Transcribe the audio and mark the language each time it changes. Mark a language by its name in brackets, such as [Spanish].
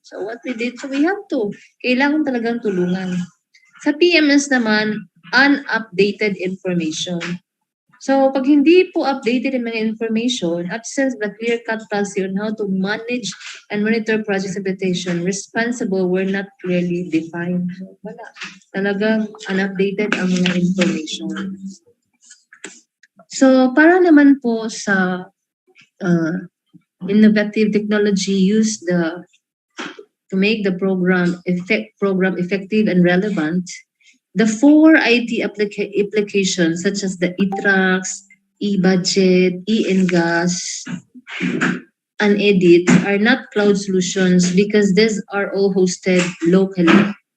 [English] So, what we did, so we have to. [Filipino] Kailangan talagang tulungan. Sa PMS naman, [English] unupdated information. So, [Filipino] pag hindi po updated yung mga information, [English] absence of the clear-cut policy on how to manage and monitor project implementation, responsible were not clearly defined. [Filipino] So, wala. Talagang [English] unupdated [Filipino] ang mga information. [English] So, [Filipino] para naman po [English] sa innovative technology used to make the program effective and relevant, the 4 IT applications such as the e-tracks, e-budget, e-engas, and edit are not cloud solutions because these are all hosted locally.